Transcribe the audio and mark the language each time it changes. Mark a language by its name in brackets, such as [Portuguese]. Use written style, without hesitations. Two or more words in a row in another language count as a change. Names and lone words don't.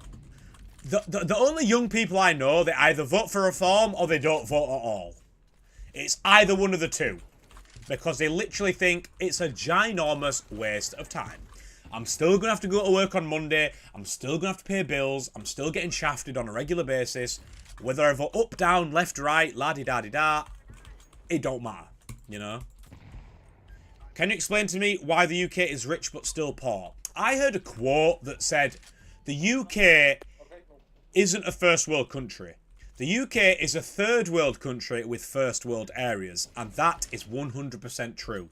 [English] The only young people I know, they either vote for reform or they don't vote at all. It's either one of the two. Because they literally think it's a ginormous waste of time. I'm still going to have to go to work on Monday. I'm still going to have to pay bills. I'm still getting shafted on a regular basis. Whether I vote up, down, left, right, la-di-da-di-da, it don't matter, you know? Can you explain to me why the UK is rich but still poor? I heard a quote that said, the UK isn't a first world country. The UK is a third world country with first world areas, and that is 100% true.